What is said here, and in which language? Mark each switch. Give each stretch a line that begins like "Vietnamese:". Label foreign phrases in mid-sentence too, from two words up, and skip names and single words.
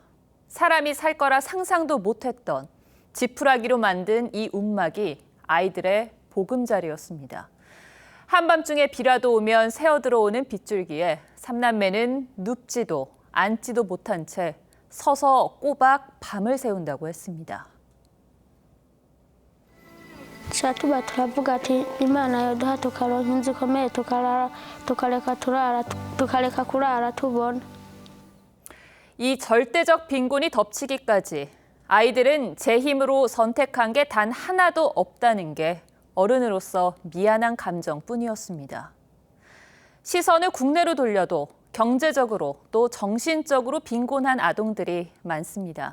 Korean: 사람이 살 거라 상상도 못했던 지푸라기로 만든 이 움막이 아이들의 보금자리였습니다. 한밤중에 비라도 오면 새어들어오는 빗줄기에 3남매는 눕지도 앉지도 못한 채 서서 꼬박 밤을 새운다고 했습니다.
Rundi: tuba turavuga ati imana yoduha tukaronka inzu ikomeye tukareka kurara tubona.
Korean: 이 절대적 빈곤이 덮치기까지 아이들은 제 힘으로 선택한 게 단 하나도 없다는 게 어른으로서 미안한 감정뿐이었습니다. 시선을 국내로 돌려도 경제적으로 또 정신적으로 빈곤한 아동들이 많습니다.